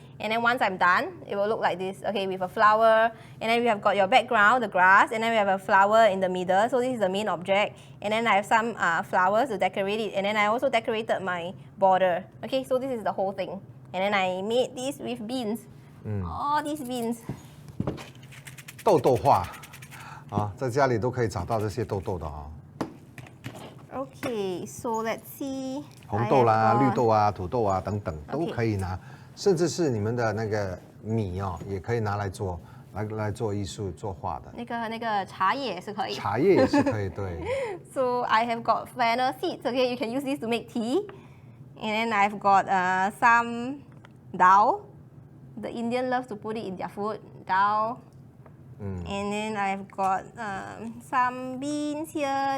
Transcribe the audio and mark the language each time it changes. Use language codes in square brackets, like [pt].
[en] And then once I'm done, it will look like this, okay, with a flower. And then we have got your background, the grass, and then we have a flower in the middle. So this is the main object. And then I have some flowers to decorate it. And then I also decorated my border. Okay, so this is the whole thing. And then I made this with beans. All these beans. [zh] 豆豆画啊，在家里都可以找到这些豆豆的啊。 [en] Okay, so let's see. [zh] 红豆啦、绿豆啊、土豆啊等等都可以拿，甚至是你们的那个米哦，也可以拿来做艺术、作画的。那个茶叶也是可以。茶叶也是可以，对。 [en] So I have got fennel seeds. Okay, you can use this to make tea. And then I've got some dal. The Indian loves to put it in their food. Dal. And then I've got some beans here.